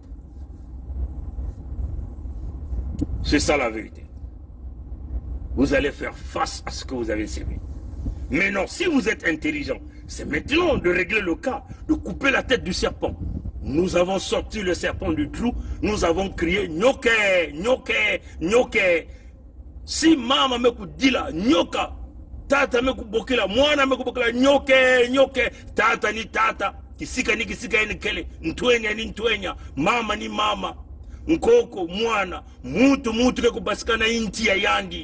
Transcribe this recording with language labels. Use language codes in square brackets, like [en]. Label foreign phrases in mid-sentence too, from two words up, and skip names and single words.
[fr] C'est ça la vérité. Vous allez faire face à ce que vous avez sémé. Mais non, si vous êtes intelligent, c'est maintenant de régler le cas, de couper la tête du serpent. Nous avons sorti le serpent du trou, nous avons crié Nyoke, Nyoke, Nyoke. [kg] Si mama meku dila Nyoka, tata meku bokila, mwana meku bokila Nyoke, Nyoke, tata ni tata, kisika ni kele, ntwenya ni ntwenya, mama ni mama, nkoko, mwana, mutu keku basikana inti ya yandi.